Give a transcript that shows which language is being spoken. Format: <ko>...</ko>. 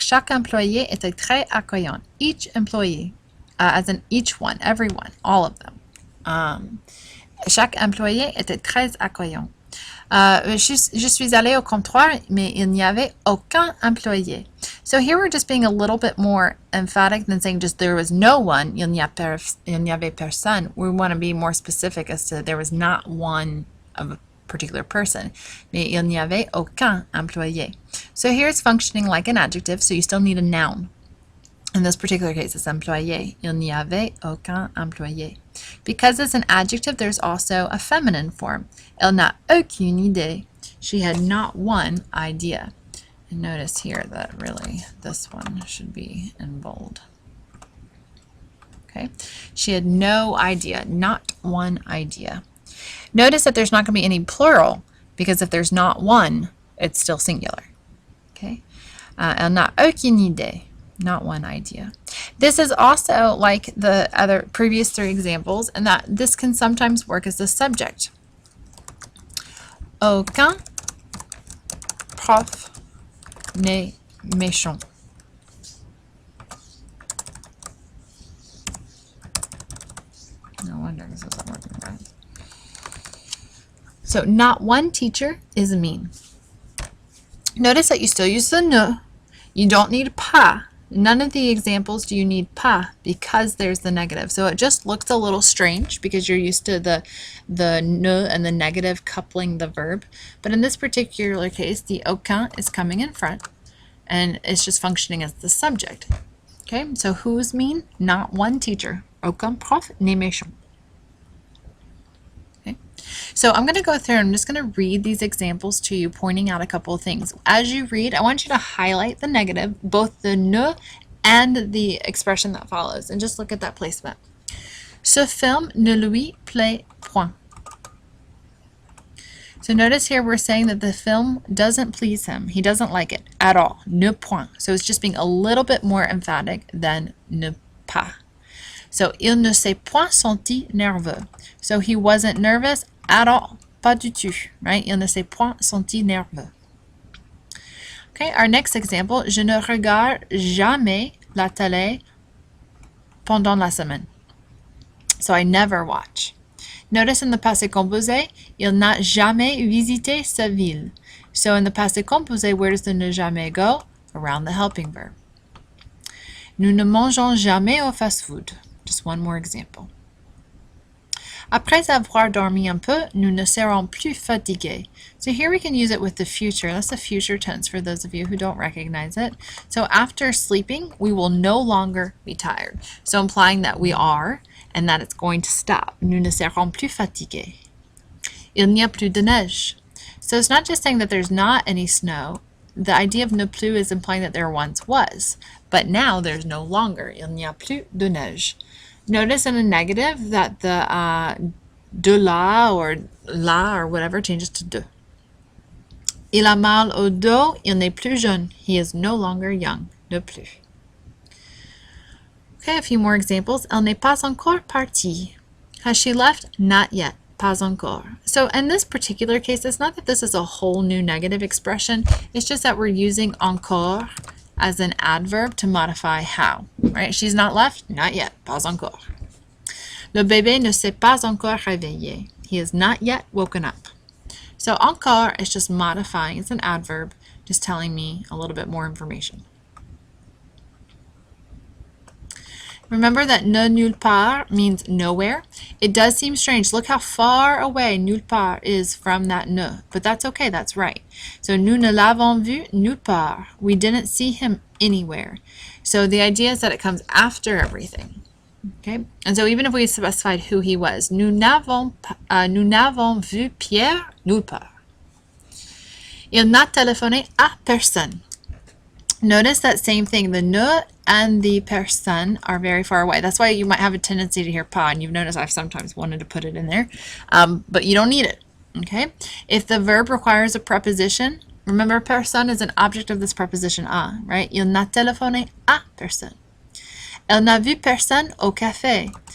<fr>Chaque employé était très accueillant.</fr> <en>Each employee, as in each one, everyone, all of them.</en> <fr>Chaque employé était très accueillant. Je suis allée au comptoir, mais il n'y avait aucun employé.</fr> <en>So here we're just being a little bit more emphatic than saying just there was no one,</en> <fr>il n'y avait personne.</fr> <en>We want to be more specific as to there was not one of a particular person.</en> <fr>Mais il n'y avait aucun employé.</fr> <en>So here it's functioning like an adjective, so you still need a noun. In this particular case, it's employé.</en> <fr>Il n'y avait aucun employé.</fr> <en>Because it's an adjective, there's also a feminine form.</en> <fr>Elle n'a aucune idée.</fr> <en>She had not one idea. And notice here that really this one should be in bold. Okay, she had no idea, not one idea. Notice that there's not going to be any plural because if there's not one, it's still singular.</en> <fr>Okay, elle n'a aucune idée.</fr> <en>Not one idea. This is also like the other previous three examples, and that this can sometimes work as the subject.</en> <fr>Aucun prof n'est méchant.</fr> <en>No wonder this isn't working right. So not one teacher is mean. Notice that you still use the ne. You don't need pas. None of the examples do you need pas because there's the negative. So it just looks a little strange because you're used to the ne and the negative coupling the verb. But in this particular case, the aucun is coming in front and it's just functioning as the subject. Okay, so who's mean? Not one teacher.</en> <fr>Aucun prof n'est méchant.</fr> <en>Okay, so I'm going to go through and I'm just going to read these examples to you, pointing out a couple of things. As you read, I want you to highlight the negative, both the ne and the expression that follows, and just look at that placement.</en> <fr>Ce film ne lui plaît point.</fr> <en>So notice here we're saying that the film doesn't please him. He doesn't like it at all. Ne point. So it's just being a little bit more emphatic than ne pas.</en> <fr>So il ne s'est point senti nerveux.</fr> <en>So he wasn't nervous at all.</en> <fr>Pas du tout, right? Il ne s'est point senti nerveux.</fr> <en>Okay, our next example,</en> <fr>je ne regarde jamais la télé pendant la semaine.</fr> <en>So I never watch. Notice in the passé composé,</en> <fr>il n'a jamais visité sa ville.</fr> <en>So in the passé composé, where does the ne jamais go? Around the helping verb.</en> <fr>Nous ne mangeons jamais au fast-food.</fr> <en>Just one more example.</en> <fr>Après avoir dormi un peu, nous ne serons plus fatigués.</fr> <en>So here we can use it with the future. That's the future tense for those of you who don't recognize it. So after sleeping, we will no longer be tired. So implying that we are and that it's going to stop.</en> <fr>Nous ne serons plus fatigués. Il n'y a plus de neige.</fr> <en>So it's not just saying that there's not any snow. The idea of ne plus is implying that there once was, but now there's no longer.</en> <fr>Il n'y a plus de neige.</fr> <en>Notice in a negative that the de la or whatever changes to de.</en> <fr>Il a mal au dos, il n'est plus jeune.</fr> <en>He is no longer young. Ne plus. Okay, a few more examples.</en> <fr>Elle n'est pas encore partie.</fr> <en>Has she left? Not yet. Pas encore. So in this particular case, it's not that this is a whole new negative expression. It's just that we're using encore as an adverb to modify how, right? She's not left? Not yet. Pas encore.</en> <fr>Le bébé ne s'est pas encore réveillé.</fr> <en>He is not yet woken up. So encore is just modifying. It's an adverb, just telling me a little bit more information. Remember that ne nulle part means nowhere. It does seem strange. Look how far away nulle part is from that ne, but that's okay, that's right.</en> <fr>So nous ne l'avons vu nulle part.</fr> <en>We didn't see him anywhere. So the idea is that it comes after everything. Okay, and so even if we specified who he was,</en> <fr>nous n'avons vu Pierre nulle part. Il n'a téléphoné à personne.</fr> <en>Notice that same thing, the ne and the personne are very far away. That's why you might have a tendency to hear pas, and you've noticed I've sometimes wanted to put it in there, but you don't need it, okay? If the verb requires a preposition, remember personne is an object of this preposition à, right?</en> <fr>Il n'a téléphoné à personne. Elle n'a vu personne au café.</fr>